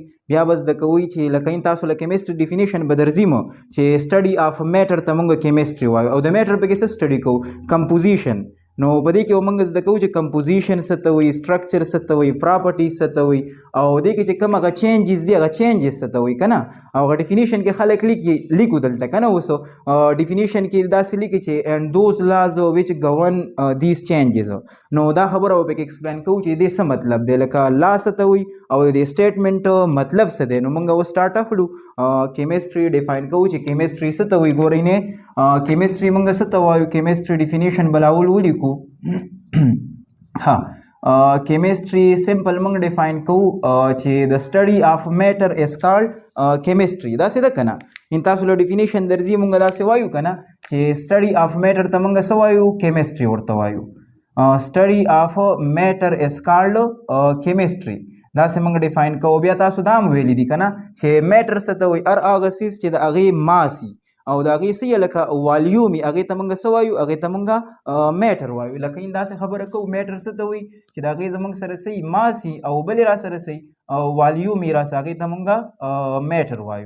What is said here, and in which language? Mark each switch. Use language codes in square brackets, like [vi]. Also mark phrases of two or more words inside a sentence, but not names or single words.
[ps] بیا به زده کوئ چې لکه تاسو له [en] chemistry definition [ps] به درځي مو چې [en] study of matter [ps] ته موږ کیمستري وایو او د میټر پکې څه سټډي کوو کمپوزیشن. نو په دې کې موږ زده کوو چې کمپوزیشن څه ته وایي، سټرکچر څه ته وایي، پراپرټیز څه ته وایي او دې کې چې کوم هغه چینجز دي هغه چینجز څه ته وایي که نه. او هغه ډیفینیشن کې خلک لیکو دلته که نه. اوس ډیفینیشن کې داسې لیکي چې [en] and those laws which govern these changes. [ps] نو دا خبره به پکې ایکسپلین کوو چې دې څه مطلب دی، لکه لا څه ته وایي او د سټیټمنټ مطلب څه دی. نو موږ اوس سټارټ کړو [en] chemistry define [ps] کوو چې کیمستري څه ته وایي. ګورئ نه کیمستري موږ څه ته وایو. [en] chemistry definition [ps] بلاول ولیکو. ها [en] chemistry simple [ps] موږ ډیفاین کوو چې [en] the study of matter is called chemistry. [ps] دا څه ده کنه. ان تاسو له ډیفینیشن درځي موږ دا څه وایو کنه چې [en] study of matter [ps] ته موږ څه وایو chemistry ورته وایو. [en] study of matter is called chemistry. [ps] دا څه موږ ډیفاین کوو. بیا تاسو دا هم ویلي دي کنه چې matter څه ته وایي هر هغه څیز چې د هغې ماسي او د هغې څه لکه والیوم یې هغې ته موږ څه وایو هغې ته موږ میټر وایو. لکه داسې خبره کوو میټر څه ته وایي چې د هغې زموږ سره څه ماسي او بل یې را سره څه والیوم یې را سره هغې ته موږ میټر وایو.